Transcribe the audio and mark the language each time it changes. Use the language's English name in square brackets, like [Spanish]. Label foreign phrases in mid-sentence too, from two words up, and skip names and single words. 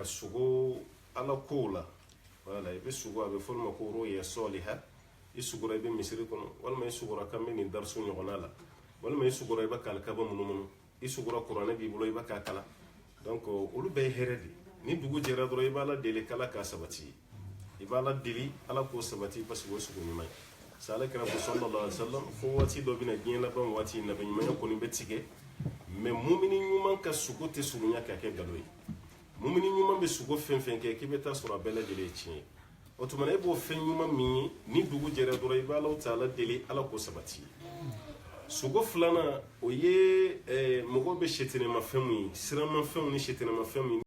[Bambara] de ka sogo ala kow la wala i bɛ sugu a bɛ fɔ ma ko [Arabic] رؤيا صالحة [Bambara] i sugura i bɛ misiri kɔnɔ walima i sugura kan bɛ nin darisu ɲɔgɔnna la walima i sugura i bɛ ka alikaba munumunu i sugura kuranɛ b'i bolo i bɛ k'a kala donc olu bɛɛ ye hɛrɛ de ni dugu jɛra dɔrɔn i b'a la deli k'ala k'a sabati i b'a la deli ala k'o sabati [French] parce que [Bambara] o sugu ɲuman ye sa ala kira ko [Arabic] صلى الله عليه وسلم [Bambara] fo waati dɔ bɛna diɲɛ laban waati nabi ɲumanya kɔni bɛ tigɛ mais mumini ɲuman ka sugu tɛ surunya ka kɛ nkalon ye mumini ɲuman bɛ sugu fɛn fɛn kɛ k'i bɛ taa sɔrɔ a bɛɛ lajɛlen ye tiɲɛ ye o tuma e b'o fɛn ɲuman min ye ni dugu jɛra dɔrɔn i b'a la ta ala deli ala k'o sabati sugu filanan o ye mɔgɔw bɛ sɛtɛnɛmafɛnw ye siramafɛnw ni sɛtɛnɛmafɛnw ye